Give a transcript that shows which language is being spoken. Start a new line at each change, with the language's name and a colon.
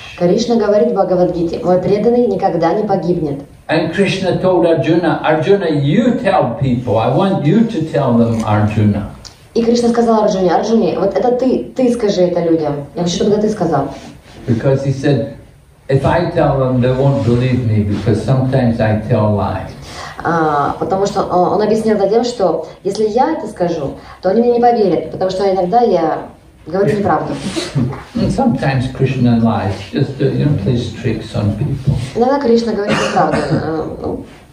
Russian: Кришна говорит в Бхагавад-гите: мой преданный никогда не погибнет.
English: And Krishna told Arjuna, "Arjuna, you tell people. I want you to tell them, Arjuna."
Russian: И Кришна сказал Арджуне: Арджуне, вот это ты скажи это людям. Я хочу, чтобы это ты сказал.
English: Because he said, if I tell them, they won't believe me because sometimes I tell lies.
Russian: Потому что он объяснил это тем, что если я это скажу, то они мне не поверят, потому что иногда я говорю неправду.
English: Sometimes Krishna lies, just to, plays tricks on people.
Russian: Иногда Кришна говорит неправду.